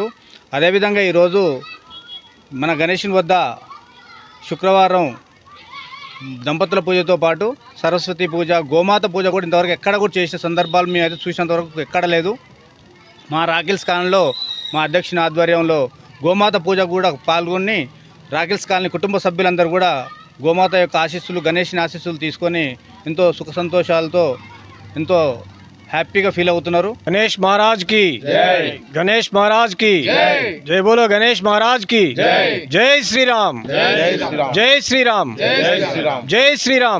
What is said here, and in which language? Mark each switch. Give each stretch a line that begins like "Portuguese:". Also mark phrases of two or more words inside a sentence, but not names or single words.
Telugu: అదేవిధంగా ఈరోజు మన గణేషుని వద్ద శుక్రవారం దంపతుల పూజతో పాటు సరస్వతి పూజ, గోమాత పూజ కూడా ఇంతవరకు ఎక్కడ కూడా చేసిన సందర్భాలు మేము అయితే చూసినంతవరకు ఎక్కడ లేదు। మా రాక్ హిల్స్ కాలనీలో మా అధ్యక్షుని ఆధ్వర్యంలో గోమాత పూజ కూడా పాల్గొని రాక్ హిల్స్ కాలనీ కుటుంబ సభ్యులందరూ కూడా గోమాత యొక్క ఆశీస్సులు, గణేషుని ఆశీస్సులు తీసుకొని ఎంతో సుఖ సంతోషాలతో ఎంతో
English: happy-ga feel
Telugu: అవుతున్నారు।
Hindi: गणेश महाराज की जय, गणेश महाराज की जय, जय बोलो गणेश महाराज की जय, जय श्री राम, जय श्री राम, जय श्री राम, जय श्री राम, जय श्री राम।